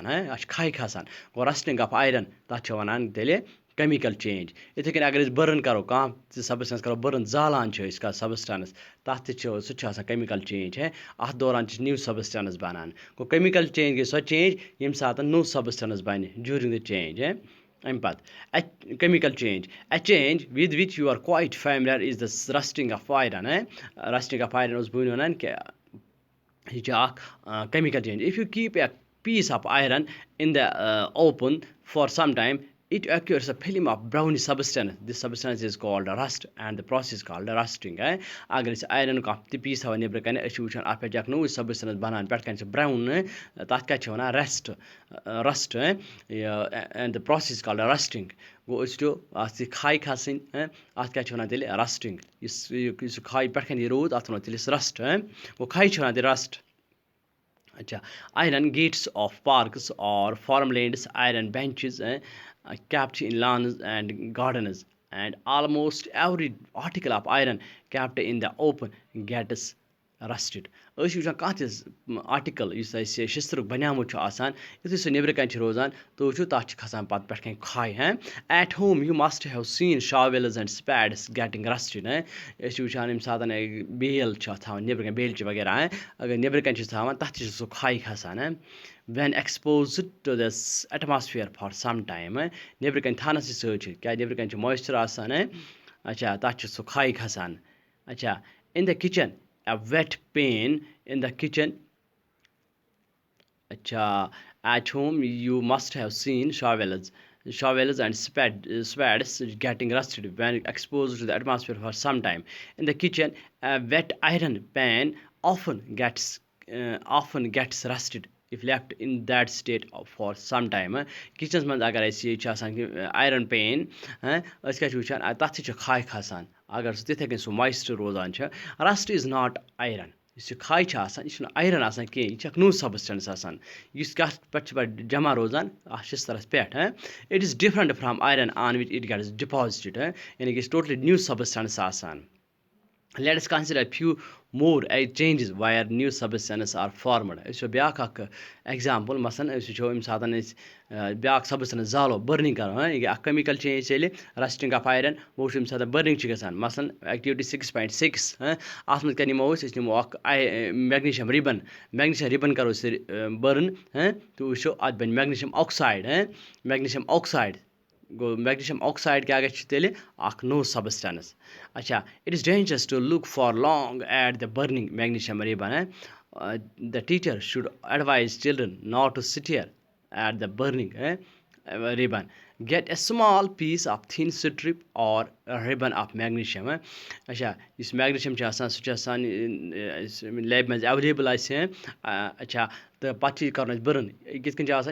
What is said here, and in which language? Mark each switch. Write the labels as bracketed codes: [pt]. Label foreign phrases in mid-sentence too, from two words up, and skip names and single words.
[ks] اَتھ چھِ کھَے کھَسان گوٚو [en] rusting of iron [ks] تَتھ چھِ وَنان تیٚلہِ [en] chemical change [ks] یِتھَے کٔنۍ اگر أسۍ بٔرٕن کَرو کانٛہہ تہِ سَبسٹَنٕس کَرو بٔرٕن زالان چھِ أسۍ کانٛہہ سَبسٹَنٕس تَتھ تہِ چھِ سُہ تہِ چھُ آسان [en] chemical change [ks] اَتھ دوران چھِ نِو سَبسٹَنٕس بَنان گوٚو [en] chemical change [ks] گٔے سۄ چینٛج ییٚمہِ ساتہٕ نوٚو سَبسٹَنٕس بَنہِ [en] during the change [ks] اَمہِ پَتہٕ [en] chemical change a change with which you are quite familiar is the rusting of iron rusting of iron [ks] اوس بہٕ وَنان کہِ یہِ چھِ اَکھ [en] chemical change if you keep a piece of iron in the open for some time it occurs a film of brownish substance this substance is called rust and the process called rusting [ks] اگر أسۍ آیرَن کانٛہہ تہِ پیٖس تھاوان نیٚبرٕ کَنہِ أسۍ چھِ وٕچھان اَتھ پٮ۪ٹھ چھِ اَکھ نوٚوٕے سَبسٹَنٕس بَنان پٮ۪ٹھٕ کَنۍ چھِ برٛاوُن تَتھ کیٛاہ چھِ وَنان رَسٹ [en] and the process called rusting [ks] گوٚو أسۍ وٕچھو اَتھ یہِ کھَے کھَسٕنۍ اَتھ کیٛاہ چھِ وَنان تیٚلہِ رَسٹِنٛگ یُس یہِ کھَے پٮ۪ٹھٕ کَنۍ یہِ روٗد اَتھ وَنو تیٚلہِ أسۍ رَسٹ گوٚو کھَے چھِ وَنان تیٚلہِ رَسٹ اچھا [en] iron gates of parks or farmlands iron benches kept in lawns and gardens and almost every article of iron kept in the open gets rusted [ks] أسۍ چھِ وٕچھان کانٛہہ تہِ آرٹِکَل یُس اَسہِ شِستٕرُک بَنیومُت چھُ آسان یُتھُے سُہ نیٚبرٕ کَنۍ چھِ روزان تُہۍ وٕچھِو تَتھ چھِ کھَسان پَتہٕ پٮ۪ٹھٕ کَنۍ کھَے [en] at home you must have seen shovels and spades getting rusted [ks] أسۍ چھِ وٕچھان ییٚمہِ ساتہٕ بیل چھِ اَتھ تھاوان نیٚبرٕ کَنۍ بیلچہِ وغیرہ اگر نیٚبرٕ کَنۍ چھِس تھاوان تَتھ تہِ چھِ سُہ کھَے کھَسان [en] when exposed to the atmosphere for some time [ks] نیٚبرٕ کَنۍ تھاونَسٕے سۭتۍ چھِ کیٛازِ نیٚبرٕ کَنۍ چھِ مویسچَر آسان اچھا تَتھ چھِ سُہ کھَے کھَسان اچھا [en] in the kitchen a wet pan in the kitchen اچھا at home you must have seen showels and spades getting rusted when exposed to the atmosphere for some time. In the kitchen, a wet iron pan often gets rusted if left in that state for some time. [ks] Kitchens منٛز اگر اَسہِ یہِ چھِ آسان [en] iron pan [ks] أسۍ کیٛاہ چھِ وٕچھان تَتھ تہِ چھِ کھَے کھَسان اگر سُہ تِتھَے کٔنۍ سُہ مویسچَر روزان چھِ [en] rust is not iron [ks] یُس یہِ کھَے چھِ آسان یہِ چھُنہٕ آیرَن آسان کینٛہہ یہِ چھِ اَکھ نوٚو سَبسٹَنٕس آسان یُس کَتھ پٮ۪ٹھ چھِ پَتہٕ جمع روزان اَتھ شِستٕرَس پٮ۪ٹھ [en] it is different from iron on which it gets deposited [ks] یعنی کہِ یہِ چھِ ٹوٹلی نِو سَبسٹَنٕس آسان [en] let's consider few more changes where new substances are formed [ks] أسۍ وٕچھو بیٛاکھ اَکھ ایٚگزامپٕل مثلاً أسۍ وٕچھو ییٚمہِ ساتہٕ أسۍ بیٛاکھ سَبسٹَنٕس زالو بٔرنِنٛگ کَرو یہِ گٔے اَکھ [en] chemical change [ks] تیٚلہِ [en] rusting of iron [ks] وۄنۍ وٕچھو ییٚمہِ ساتہٕ بٔرنِنٛگ چھِ گژھان مثلاً ایٚکٹِوِٹی 6.6 اَتھ منٛز کیٛاہ نِمو أسۍ نِمو اَکھ [en] magnesium ribbon [ks] کَرو أسۍ بٔرٕن تہٕ وٕچھو اَتھ بَنہِ میگنیشیَم [en] آکسایڈ [ks] گوٚو میگنیشیَم آکسایڈ کیٛاہ گژھِ تیٚلہِ اَکھ نوٚو سَبسٹَنٕس اچھا [en] it is dangerous to look for long at the burning magnesium ribbon the teacher should advise children not to stare at the burning ribbon get a small piece of thin strip or ribbon of magnesium [ks] اچھا یُس میگنیشیَم چھُ آسان سُہ چھُ آسان لیبہِ منٛز ایویلیبٕل اَسہِ اچھا تہٕ پَتہٕ چھِ یہِ کَرُن اَسہِ بٔرٕن یہِ کِتھ کٔنۍ چھِ آسان